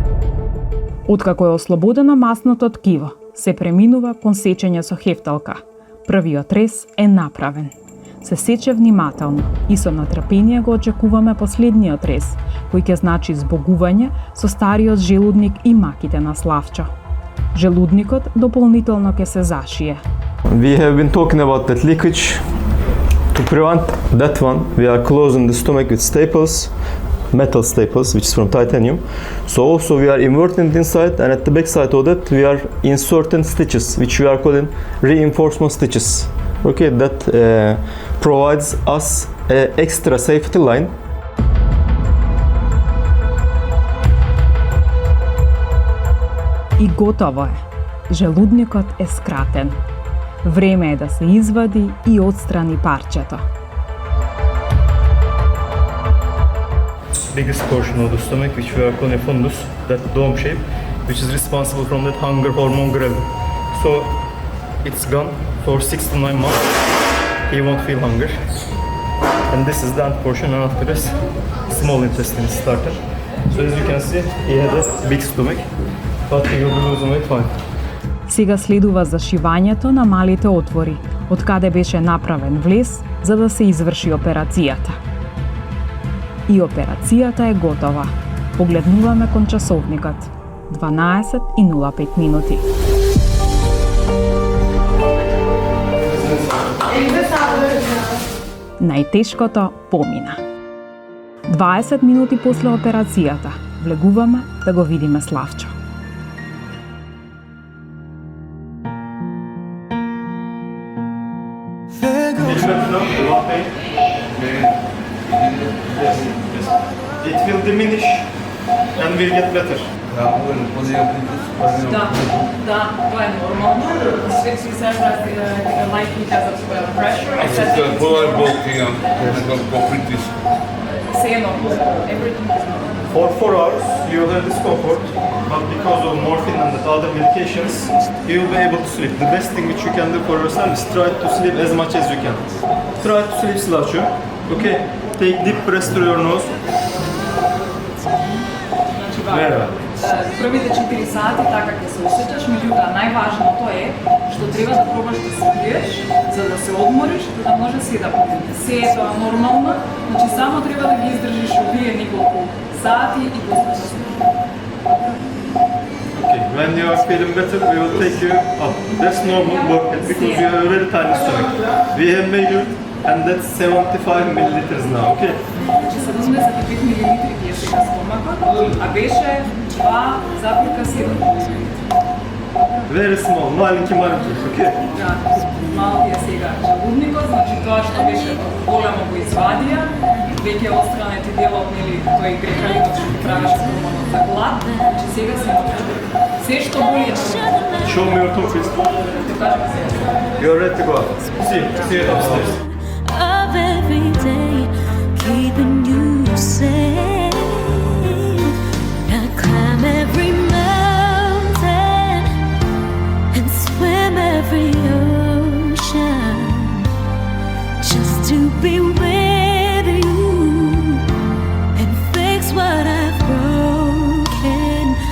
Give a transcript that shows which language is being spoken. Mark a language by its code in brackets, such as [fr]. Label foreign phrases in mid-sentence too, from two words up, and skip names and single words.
[mk] Откако е ослободено масното ткиво, се преминува кон сечење со хефталка. Првиот рез е направен. Се сече внимателно и со натрпение го очекуваме последниот рез, кој ќе значи збогување со стариот желудник и маките на Славчо. Желудникот дополнително ќе се зашие. [en] We have been talking about that leakage. To prevent that one, we are closing the stomach with staples, metal staples, which is from titanium. So also we are inverting it inside, and at the back side of that we are inserting stitches, which we are calling reinforcement stitches. Okay, that provides us an extra safety line. [mk] И готово е. Желудникот е скратен. Време е да се извади и отстрани парчето. [en] Biggest portion of the stomach, which we are calling fundus, that dome shape, which is responsible from that hunger hormone ghrelin. So it's gone for 6 to 9 months. He won't feel hunger. And this is the end portion, and after this, small intestine started. So as you can see, he had a big stomach, but he will be losing weight fine. [mk] Сега следува зашивањето на малите отвори, од каде беше направен влез за да се изврши операцијата. И операцијата е готова. Погледнуваме кон часовникот. 12:05 минути. Најтешкото помина. 20 минути после операцијата влегуваме да го видиме Славчо. [en] It will diminish and will get better. [bg] Да, това е нормално. [en] She says that like he has a pressure. I said say normal. Everything is normal. For 4 hours, you will have discomfort, but because of morphine and the other medications, you will be able to sleep. The best thing which you can do for yourself is try to sleep as much as you can. Try to sleep Slavcho. Okay, take deep breaths through your nose. [mk] Мерава. Првите 4 сати така ќе се осеќаш, меѓутоа најважното е што треба да пробаш да се пиеш, за да се одмориш, за да може се да попиеш. Се е тоа нормално, значи само треба да ги издржиш овие неколку сати и после да се. [en] Okay, when you are feeling better, we will take you up. That's normal workout because you have a very tiny stomach. We have measured, and that's 75 milliliters now. Okay. [mk] Значи 75 милилитри ти е сега стомакот, а беше 2,7 милилитри. [en] Very small, [mk] маленки, okay? Да, малки е сега желудникот, значи тоа што беше големо го извадија, веќе отстранети делот, нели, тој грехалинот што правеше хормонот за глад, значи сега се научи. Се што боли е нормално. [en] Show me your two fists. [mk] Ќе кажеме сега. [en] You're ready to go up. See it upstairs. Of every day, keeping you safe. I climb every mountain and swim every ocean just to be with you and fix what I've broken.